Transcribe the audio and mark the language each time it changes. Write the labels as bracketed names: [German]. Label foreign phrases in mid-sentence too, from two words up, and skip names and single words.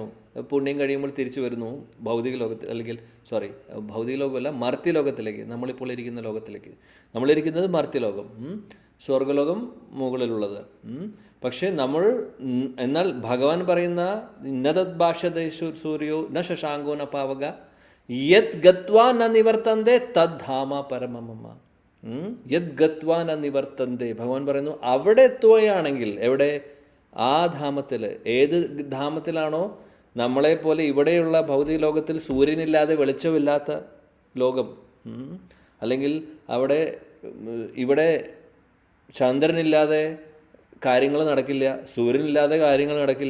[Malayalam] പുണ്യം കഴിയുമ്പോൾ തിരിച്ചു വരുന്നു ഭൗതിക ലോകത്തിൽ, അല്ലെങ്കിൽ ഭൗതിക ലോകമല്ല, മർത്യലോകത്തിലേക്ക്, നമ്മളിപ്പോൾ ഇരിക്കുന്ന ലോകത്തിലേക്ക്. നമ്മളിരിക്കുന്നത് മർത്യലോകം, സ്വർഗ്ഗലോകം മുകളിലുള്ളത്. പക്ഷേ എന്നാൽ ഭഗവാൻ പറയുന്ന [Sanskrit] ഇന്നതത് ഭാഷദേശു സൂര്യോ ന ശശാങ്കോ ന പാവക യത് ഗത്വാ ന നിവർത്തന്തേ തദ്ധാമ പരമമ. യത് ഗത്വാ ന നിവർത്തന്തേ, [Malayalam] ഭഗവാൻ പറയുന്നു അവിടെ എത്തുകയാണെങ്കിൽ, എവിടെ? ആ ധാമത്തിൽ. ഏത് ധാമത്തിലാണോ? നമ്മളെപ്പോലെ ഇവിടെയുള്ള ഭൗതിക ലോകത്തിൽ സൂര്യനില്ലാതെ വെളിച്ചമില്ലാത്ത ലോകം, അല്ലെങ്കിൽ ഇവിടെ ചന്ദ്രനില്ലാതെ കാര്യങ്ങൾ നടക്കില്ല, സൂര്യനില്ലാതെ കാര്യങ്ങൾ നടക്കില്ല.